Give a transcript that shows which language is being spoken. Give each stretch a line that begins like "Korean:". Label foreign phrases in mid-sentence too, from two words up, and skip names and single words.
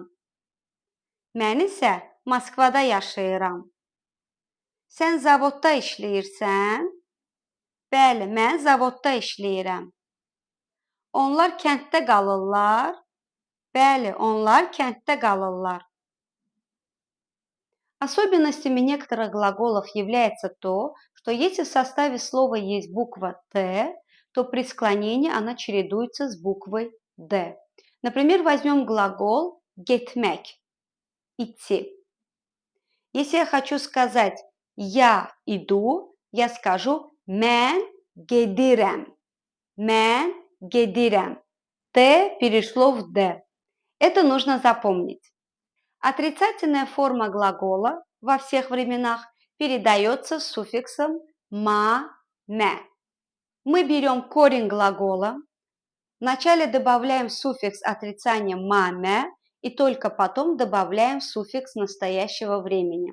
Azerbaijani: Mən isə Moskvada yaşayıram. Sən zavodda işləyirsən? Bəli, mən zavodda işləyirəm. Onlar kənddə qalırlar? Bəli, onlar kənddə qalırlar.
Russian: Особенностями некоторых глаголов является то, что если в составе слова есть буква «т», то при склонении она чередуется с буквой «д». Например, возьмем глагол «getmek» – «идти». Если я хочу сказать «я иду», я скажу
Azerbaijani: «mən gedirəm». «Mən gedirəm».
Russian: «Т» перешло в «д». Это нужно запомнить. Отрицательная форма глагола во всех временах передается суффиксом «ма-мя». Мы берем корень глагола, вначале добавляем суффикс отрицания «ма-мя» и только потом добавляем суффикс настоящего времени.